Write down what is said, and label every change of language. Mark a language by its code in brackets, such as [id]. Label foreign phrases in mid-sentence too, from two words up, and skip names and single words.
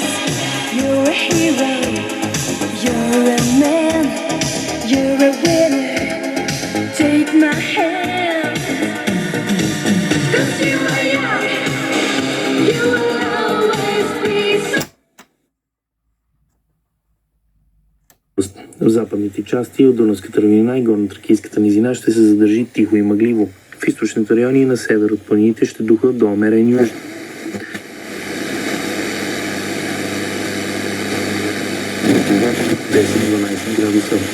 [en] You're a hero, you're a man, you're a winner. Take my hand, 'cause you are young, you will always be so. [bg] В западните части от Дунавската равнина и горно-тракийската низина ще се задържи тихо и мъгливо. В източните райони и на север от планините ще духат до умерен юж. До 10-12 градуса.